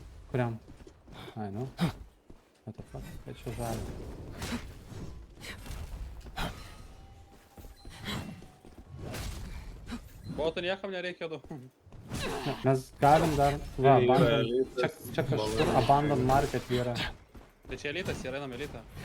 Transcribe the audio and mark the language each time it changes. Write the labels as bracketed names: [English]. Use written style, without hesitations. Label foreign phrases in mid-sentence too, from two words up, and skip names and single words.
[Lithuanian] Kuriam? Ai, nu. [English] What the fuck? [Lithuanian] Kai čia žalia? Botų niekam nereikėtų. Ne, mes galim dar... Va, Yra abandon... elitas, Čia kažkur [English] abandon market [Lithuanian] yra. Tai čia elitas, yra einam elitą.